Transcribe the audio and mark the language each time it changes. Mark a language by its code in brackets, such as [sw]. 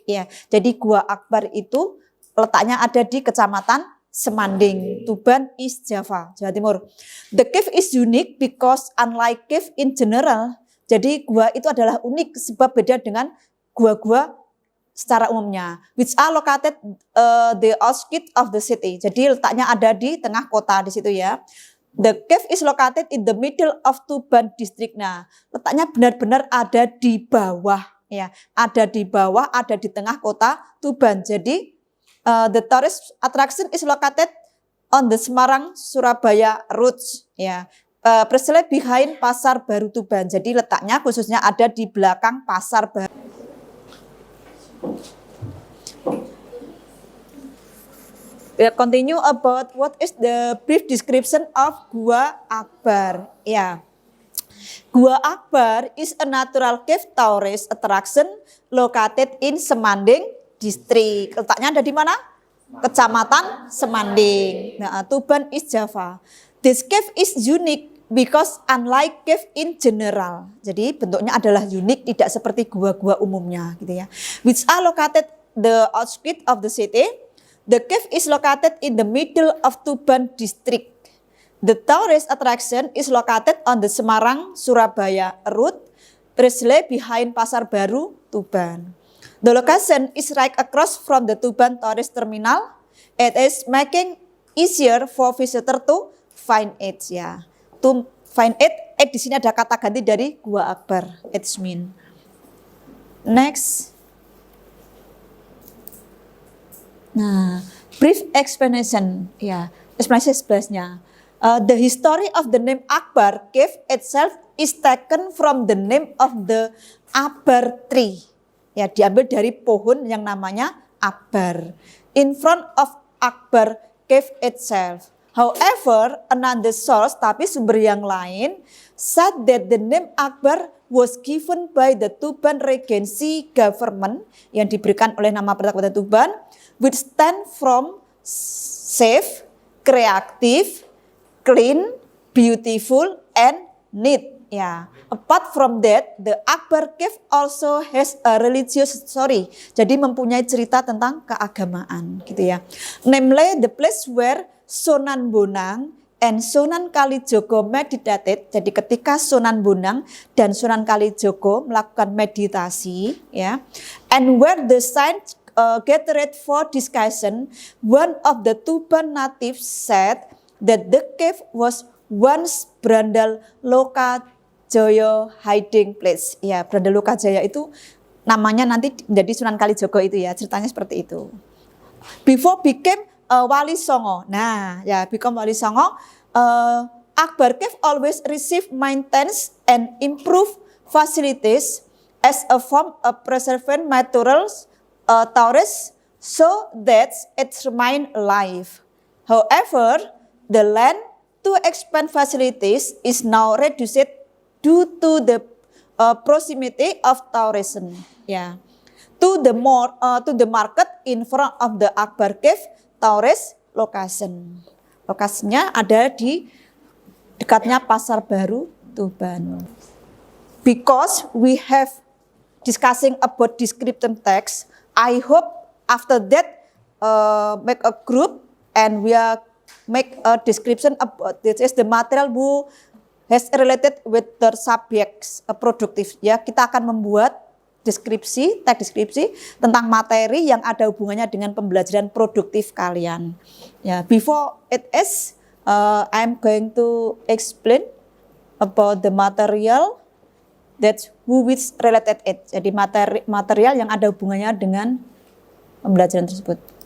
[id] Ya, jadi Gua Akbar itu letaknya ada di Kecamatan Semanding, Tuban, East Java, Jawa Timur. [en] The cave is unique because unlike cave in general, [id] jadi gua itu adalah unik sebab beda dengan gua-gua secara umumnya. [en] Which are located the outskirts of the city. [id] Jadi letaknya ada di tengah kota di situ ya. [en] The cave is located in the middle of Tuban district. [id] Nah, letaknya benar-benar ada di bawah ya, ada di bawah, ada di tengah kota Tuban. [en] Jadi the tourist attraction is located on the Semarang Surabaya routes ya. Precisely behind Pasar Baru Tuban. [id] Jadi letaknya khususnya ada di belakang Pasar Baru. [en] We continue about what is the brief description of Gua Akbar. Ya. Gua Akbar is a natural cave tourist attraction located in Semanding District. [id] Letaknya ada di mana? Kecamatan Semanding. Nah, Tuban, East Java. [en] This cave is unique because unlike cave in general. [id] Jadi bentuknya adalah unik, tidak seperti gua-gua umumnya gitu ya. [en] Which are located the outskirts of the city. The cave is located in the middle of Tuban District. The tourist attraction is located on the Semarang Surabaya route, precisely behind Pasar Baru Tuban. The location is right across from the Tuban tourist terminal. It is making easier for visitor to find it ya. To find it [id] di sini ada kata ganti dari [en] Gua Akbar. It's mean. Next. Nah, brief explanation ya. Explanation sebelasnya. The history of the name Akbar Cave itself is taken from the name of the Akbar tree. [id] Ya, diambil dari pohon yang namanya Akbar. [en] In front of Akbar Cave itself. However, another source, [id] tapi sumber yang lain, [en] said that the name Akbar was given by the Tuban Regency government [id] yang diberikan oleh nama Kota Tuban, [en] which stand from safe, creative, clean, beautiful and neat. Ya, apart from that, the Akbar Cave also has a religious story. [id] Jadi mempunyai cerita tentang keagamaan, gitu ya. [en] Namely, the place where Sunan Bonang and Sunan Kalijogo meditated. [id] Jadi ketika Sunan Bonang dan Sunan Kalijogo melakukan meditasi, [en] ya, and where the saints gathered for discussion, one of the Tuban natives said that the cave was once Brandal Lokajaya hiding place. [id] Ya, Brandal Lokajaya itu namanya nanti menjadi Sunan Kalijogo itu ya, ceritanya seperti itu. [en] Before became Wali Songo. Nah, ya become Wali Songo, Akbar Cave always receive maintenance and improve facilities as a form of preserving materials tourists so that it remain alive. However, the land to expand facilities is now reduced due to the proximity of tourism. Yeah. To the market in front of the Akbar Cave tourist location. [id] Lokasinya ada di dekatnya Pasar Baru Tuban. [en] Because we have discussing about descriptive text, I hope after that make a group and we are make a description about this is the material who has related with the subjects productive. [id] Ya, kita akan membuat deskripsi, teks deskripsi tentang materi yang ada hubungannya dengan pembelajaran produktif kalian. [en] Ya, before it is, I'm going to explain about the material that who which related it. [id] Jadi material yang ada hubungannya dengan pembelajaran tersebut.